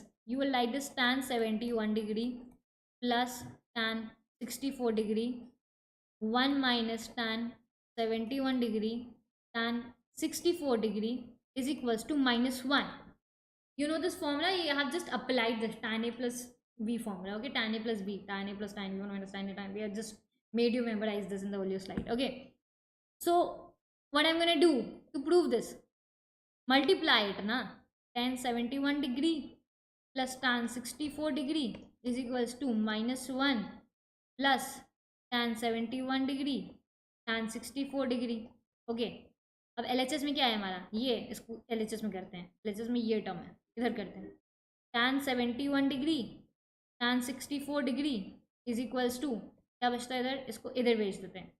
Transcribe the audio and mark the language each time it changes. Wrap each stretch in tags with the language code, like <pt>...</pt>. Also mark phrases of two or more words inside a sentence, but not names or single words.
<en>You will write this tan 71 degree plus tan 64 degree 1 minus tan 71 degree tan 64 degree is equals to minus 1. You know this formula, you have just applied this tan A plus B formula. Okay, tan A plus B, tan A plus tan B, 1 minus tan A tan B. I just made you memorize this in the earlier slide. Okay, so what I'm gonna do to prove this? Multiply it, na. Tan 71 degree plus tan 64 degree is equals to minus 1 plus tan 71 degree tan 64 degree.</en> <hi>Okay, अब LHS में क्या है हमारा, ये इसको LHS में करते हैं. LHS में ये टर्म है, इधर करते हैं.</hi> <en>tan 71 degree tan 64 degree is equals to</en> <hi>क्या बचता है इधर, इसको इधर भेज देते हैं.</hi>